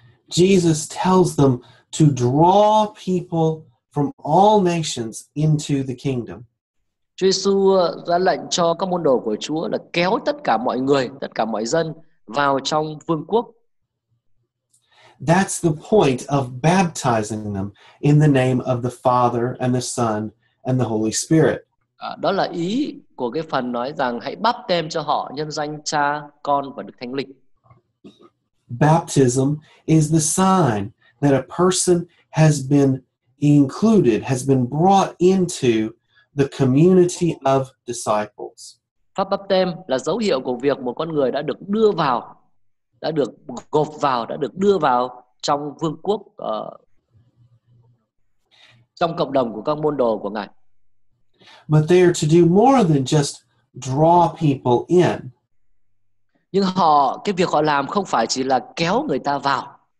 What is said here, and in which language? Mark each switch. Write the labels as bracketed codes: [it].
[en] Jesus tells them to draw people from all nations into the kingdom. [vi] Chúa Giêsu ra lệnh cho các môn đồ của Chúa là kéo tất cả mọi người, tất cả mọi dân vào trong vương quốc. [en] That's the point of baptizing them in the name of the Father and the Son and the Holy Spirit. [vi] Đó là ý của cái phần nói rằng hãy báp têm cho họ nhân danh Cha, Con và Đức Thánh Linh. [en] Baptism is the sign that a person has been included, has been brought into the community of disciples. [vi] Pháp báp têm là dấu hiệu của việc một con người đã được đưa vào, đã được gộp vào, đã được đưa vào trong vương quốc, trong cộng đồng của các môn đồ của Ngài. [en] But they are to do more than just draw people in. [vi] Nhưng cái việc họ làm không phải chỉ là kéo người ta vào.